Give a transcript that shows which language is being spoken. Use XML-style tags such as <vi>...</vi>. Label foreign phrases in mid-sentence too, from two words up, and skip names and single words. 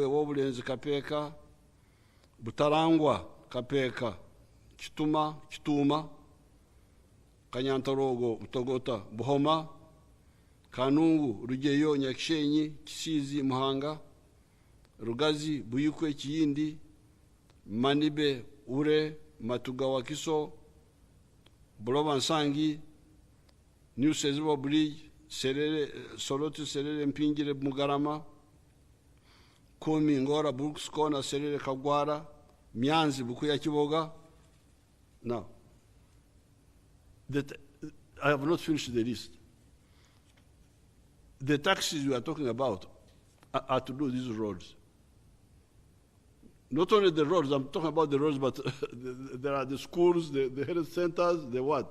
<en>Obulenzi Kapeka, Butarangwa Kapeka, Kituma, Kanyantorogo, Utogota, Buhoma, Kanungu, Rugeyo, Nyakshenyi, Kisizi, Muhanga, Rugazi, Buyukwe, Kiyindi, Manibe, Ure, Matugawa Kiso, Buloba Nsangi, New Sezibo Bridge, Solotu Serere Mpingire Mugarama, Kumi Ngora Brooks Kona Serere Kagwara, Mianzi Bukuya Kiboga. Now, that I have not finished the list. The taxis we are talking about are to do these roads. Not only the roads, I'm talking about the roads, but there are the schools, the health centers, the what?</en>